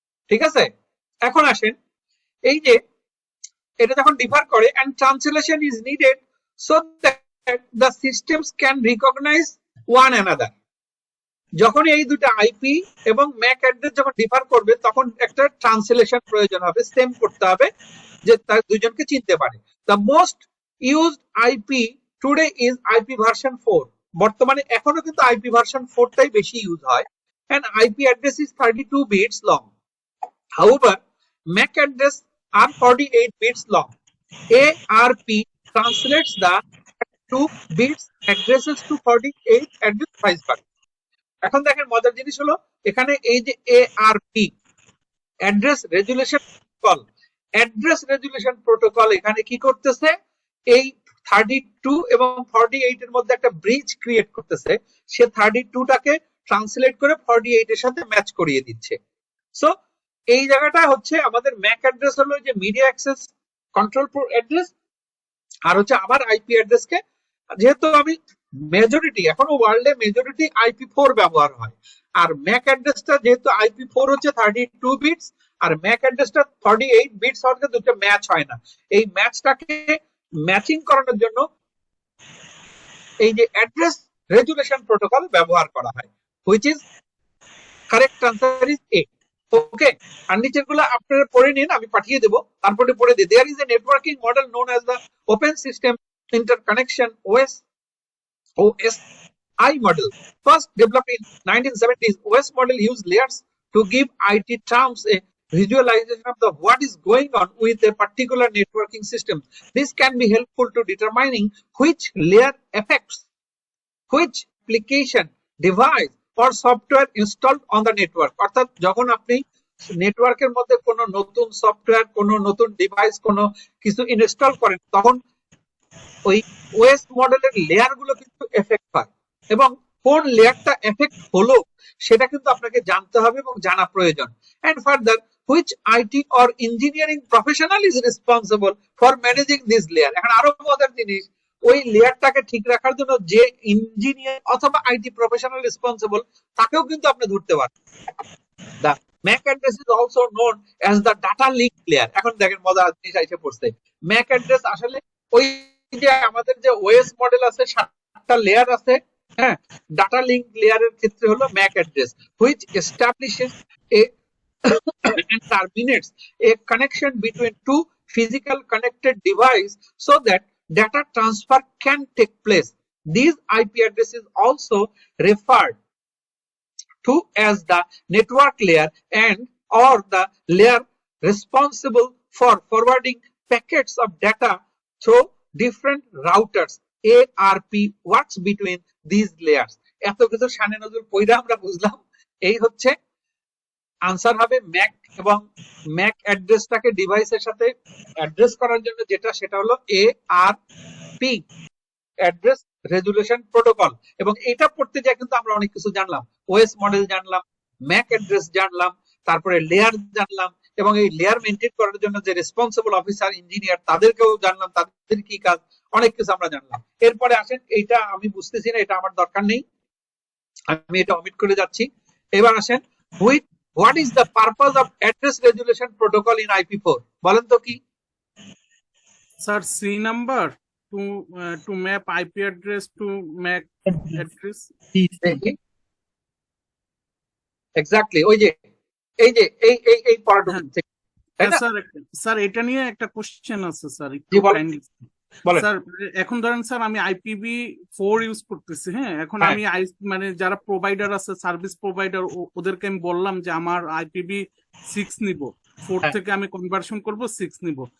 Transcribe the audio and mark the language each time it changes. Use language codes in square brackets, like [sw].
[bn] ঠিক আছে, এখন আসেন, এই যে এটা যখন ডিফার করে [en] and translation is needed so that the systems can recognize one another। [bn] যখন এই দুটো আইপি এবং ম্যাক অ্যাড্রেস যখন ডিফার করবে তখন একটা ট্রান্সলেশন প্রয়োজন হবে, সেম করতে হবে যে তার দুইজনকে চিনতে পারে। [en] The most used IP today is IP version 4। [bn] বর্তমানে এখনো কিন্তু আইপি ভার্সন 4টাই বেশি ইউজ হয়। [en] and IP address is 32 bits long. However, MAC address are 48 bits long. ARP translates the 2 bits addresses to 48 address vice versa। [bn] এখন দেখেন মজার জিনিস হলো এখানে এই যে ARP address resolution protocol, address resolution protocol এখানে কি করতেছে? এই 32 এবং 48 এর মধ্যে একটা ব্রিজ ক্রিয়েট করতেছে। সে 32টাকে ট্রান্সলেট করে 48 এর সাথে ম্যাচ করিয়ে দিচ্ছে। সো এই জায়গাটা হচ্ছে আমাদের ম্যাক অ্যাড্রেস হলো যে মিডিয়া অ্যাক্সেস কন্ট্রোল অ্যাড্রেস, আর হচ্ছে আমার আইপি অ্যাড্রেসকে, যেহেতু আমি মেজরিটি এখনো ওয়ার্ল্ডে মেজরিটি IP4 ব্যবহার হয়, আর ম্যাক অ্যাড্রেসটা যেহেতু IP4 হচ্ছে 32 বিটস আর ম্যাক অ্যাড্রেসটা 48 বিটস হওয়ার দুটো ম্যাচ হয় না। এই ম্যাচটাকে ম্যাচিং করানোর জন্য এই যে অ্যাড্রেস রেজুলেশন প্রোটোকল ব্যবহার করা হয়। [en] which is correct answer is A. [bn] ওকে, আর নিচের গুলো আপনারা পড়ে নিন, আমি পাঠিয়ে দেবো, তারপরে পড়ে দিই। [en] There is a networking model known as the Open System Interconnection OSI model. First developed in 1970s, OS model used layers to give IT terms a visualization of the what is going on with a particular networking system. This can be helpful to determining which layer affects which application, device or software installed on the network. [bn] অর্থাৎ যখন আপনি নেটওয়ার্কের মধ্যে কোনো নতুন software, কোনো নতুন device, কোনো কিছু ইনস্টল করেন, তখন ওই ওএস মডেলের লেয়ার গুলো কিন্তু এফেক্ট হয়, এবং কোন লেয়ারটা এফেক্ট হলো সেটা কিন্তু আপনাকে জানতে হবে এবং জানা প্রয়োজন। [en] And further, which IT or engineering professional is responsible for managing this layer. [bn] এখন আরো মজার জিনিস, ওই লেয়ারটাকে ঠিক রাখার জন্য যে ইঞ্জিনিয়ার অথবা আইটি প্রফেশনাল রেসপন্সিবল, তাকেও কিন্তু আপনি ধরতে পারেন। [en] The MAC address is also known as the data link layer. [bn] এখন দেখেন মজার জিনিস এসে পড়ছে। MAC address আসলে ওই যে আমাদের যে ওএস মডেল আছে, 7টা লেয়ার আছে, হ্যাঁ, ডাটা লিংক লেয়ারের ক্ষেত্রে হলো MAC address, [en] which establishes a and terminates a connection between two physical connected devices so that data transfer can take place. These IP addresses also referred to as the network layer and or the layer responsible for forwarding packets of data through different routers. ARP works between these layers. [bn] এত কিছু শানে নজরুল পয়রা আমরা বুঝলাম, এই হচ্ছে answer হবে Mac, এবং ম্যাক অ্যাড্রেসটাকে ডিভাইসের সাথে অ্যাড্রেস করার জন্য যেটা, সেটা হলো ARP, অ্যাড্রেস রেজুলেশন প্রোটোকল। এবং এটা পড়তে যায় কিন্তু আমরা অনেক কিছু জানলাম, ওএস মডেল জানলাম, ম্যাক অ্যাড্রেস জানলাম, তারপরে লেয়ার জানলাম, এবং এই লেয়ার মেইনটেইন করার জন্য যে রেসপন্সিবল অফিসার, ইঞ্জিনিয়ার, তাদেরকেও জানলাম, তাদের কি কাজ, অনেক কিছু আমরা জানলাম। এরপরে আসেন, এইটা আমি বুঝতেছি না, এটা আমার দরকার নেই, আমি এটা অমিট করে যাচ্ছি। এবার আসেন, [en] what is the purpose of address resolution protocol in IP4? [bn] বলেন তো কি? Sir, C number [en] to map IP address to MAC address. [bn] Exactly, ওই যে এই যে এই পড়াটুকু থেকে, তাই না? স্যার এটা নিয়ে একটা কোশ্চেন আছে স্যার, জি বলেন। স্যার এখন ধরেন স্যার আমি IPv4 ইউজ করতেছি, হ্যাঁ, এখন আমি মানে যারা প্রোভাইডার আছে, সার্ভিস প্রোভাইডার, ওদেরকে আমি বললাম যে আমার IPv6 নিব, 4 থেকে আমি কনভার্সন করব 6 নিব।